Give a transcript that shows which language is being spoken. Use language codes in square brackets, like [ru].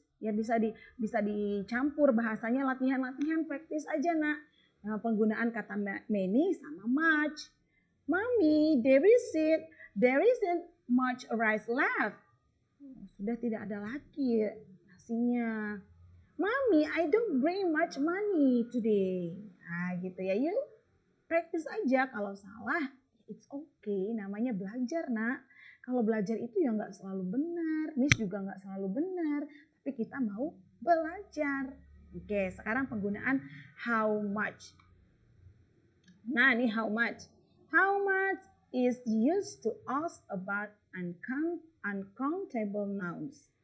[id] Ya bisa dicampur bahasanya, latihan praktis aja nak. Nah, penggunaan kata many sama much. [en] Mommy, there isn't much rice left. [id] Sudah tidak ada lagi nasinya. [en] Mommy, I don't bring much money today. [id] Nah, gitu ya. Yuk, praktis aja. Kalau salah, [en] it's okay. [id] Namanya belajar, nak. Kalau belajar itu ya nggak selalu benar. Miss juga nggak selalu benar. Tapi kita mau belajar. Oke, sekarang penggunaan how much. Nah, ini how much. [en] How much is used to ask about uncountable nouns.